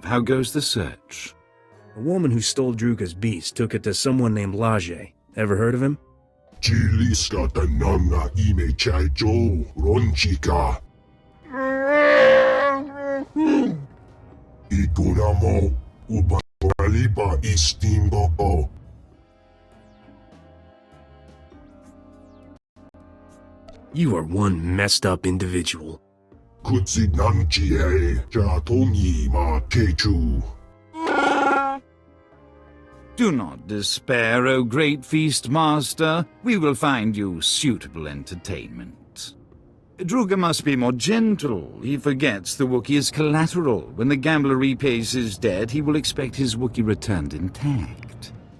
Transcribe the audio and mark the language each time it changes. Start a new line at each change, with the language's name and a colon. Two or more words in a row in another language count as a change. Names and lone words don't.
English: How goes the search? A woman who stole Druga's beast took it to someone named Laje. Ever heard of him? Chiliska tanana ime chaijo ronchika. Ikunamo ubaliba istimbo. You are one messed up individual. Kutsinanchie jatomi ma techu. Do not despair, O great feast master. We will find you suitable entertainment. Druga must be more gentle. He forgets the Wookiee is collateral. When the gambler repays his debt, he will expect his Wookiee returned intact.